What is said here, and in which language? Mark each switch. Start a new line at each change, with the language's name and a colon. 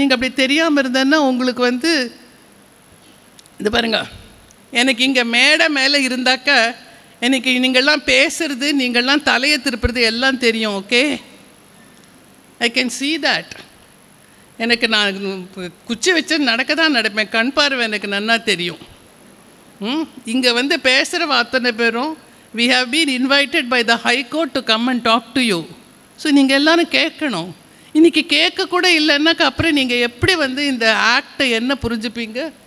Tamil: நீங்கள் அப்படி தெரியாமல் இருந்தேன்னா உங்களுக்கு வந்து இது பாருங்க, எனக்கு இங்கே மேடை மேலே இருந்தாக்க எனக்கு நீங்கள்லாம் பேசுறது, நீங்கள்லாம் தலையை திருப்புறது எல்லாம் தெரியும்.
English: Okay, I can see that.
Tamil: எனக்கு நான் குச்சி வச்சு நடக்க தான் நடப்பேன், கண் பார்வை எனக்கு நன்னா தெரியும். இங்கே வந்து பேசுகிற அத்தனை பேரும்
English: we have been invited by the High Court to come and talk to you.
Tamil: So நீங்கள் எல்லோரும் கேட்கணும். இன்றைக்கி கேட்கக்கூட இல்லைன்னாக்கா அப்புறம் நீங்கள் எப்படி வந்து இந்த ஆக்டை என்ன புரிஞ்சுப்பீங்க?